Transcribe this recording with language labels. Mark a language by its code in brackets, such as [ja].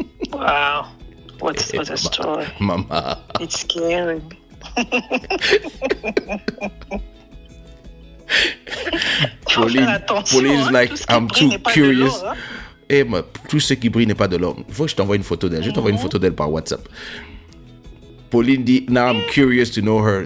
[en] Wow. What a story. Mama. It's scary. Pauline's like, I'm too curious. [fr] Tout ce qui brille n'est pas de l'or. Il faut que je t'envoie une photo d'elle. Je t'envoie une photo d'elle par WhatsApp. [en] Pauline dit, now I'm curious to know her.